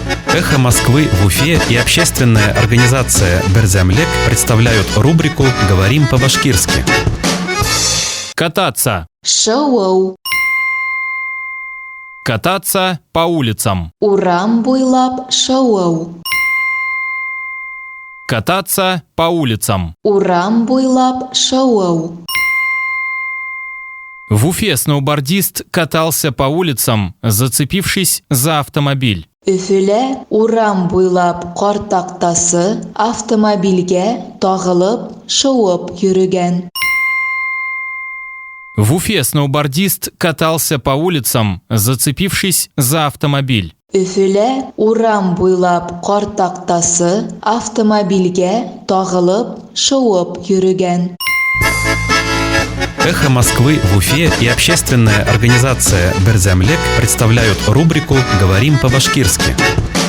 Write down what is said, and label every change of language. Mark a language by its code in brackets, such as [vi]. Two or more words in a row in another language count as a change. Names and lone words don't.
[ru] «Эхо Москвы» в Уфе и общественная организация «Берзямлек» представляют рубрику «Говорим по-башкирски». Кататься. [ba] Шоу. [ru] Кататься по улицам. [ba] Урам буйлап шоу. [ru] Кататься по улицам. [ba] Урам буйлап шоу. [ru] В Уфе сноубордист катался по улицам, зацепившись за автомобиль. [ba] Өфөлә урам буйлап кар тактасы автомобильгә тагылып шуып йөрегән. [ru] В Уфе сноубордист катался по улицам, зацепившись за автомобиль. [ba] Өфөлә урам буйлап кар тактасы автомобильгә тагылып шуып йөрегән. [ru] «Эхо Москвы» в Уфе и общественная организация «Берзямлек» представляют рубрику «Говорим по-башкирски».